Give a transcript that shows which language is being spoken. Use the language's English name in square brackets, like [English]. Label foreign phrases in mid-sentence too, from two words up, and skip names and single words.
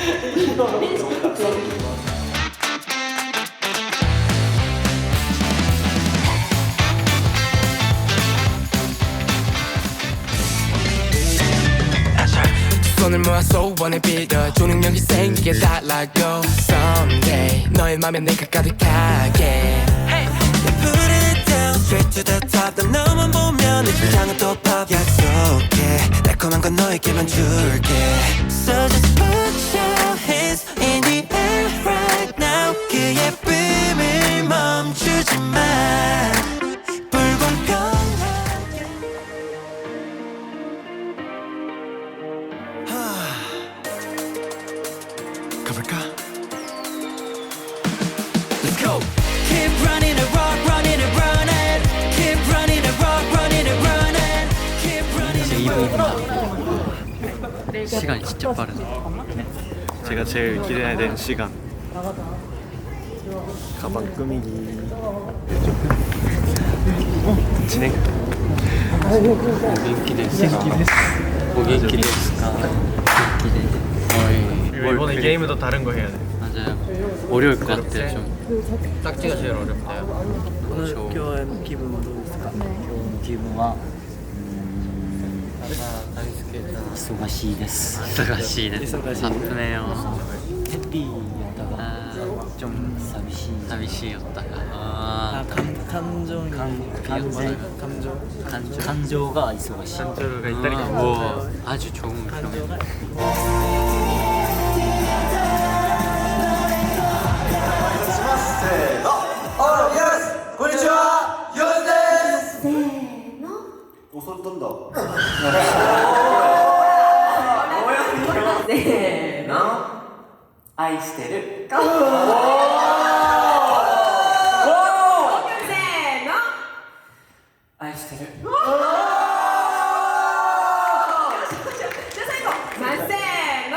[Korean] 손을 모아 소원을 빌어 조능력이 생기게 달라고 Someday 너의 맘에 내가 가득하게 [English] Put it down straight to the top [Korean] 난 너만 보면 내 심장은 또 pop 약속해 달콤한 건 너에게만 줄게 [English] So just put your hands in the air right now [Korean] 그 예쁨을 멈추지 마 불공평하게 가볼까? [English] Let's go! Keep running and rock, running and running Keep running and rock, running and running Keep running and rock [Korean] 시간이 진짜 빠르네. 제가 제일 기대되는 시간. 가방 꾸미기. 진행. [Japanese] お元気ですか？お元気ですか? [Korean] 거의 이번에 게임은 또 다른 거 해야 돼. 맞아요. 어려울 것 같아요 좀. 딱지가 제일 어렵대요. 그렇죠. [Japanese] 今日気分はどうですか？自分は忙しいです忙しいです。 바쁘네요. ヘッピーやったが [Korean] 아, 좀 [Japanese] 寂しい [Korean] 寂しい였다가. 아, [Japanese] 感情が忙しい [Korean] 감정가 있다니까. 뭐 아주 좋은 표현. [Japanese] こんにちは ようです. [Korean] 옷을 떤다. [Japanese] せーの愛してるせーの愛してるじゃあ最後まあせーの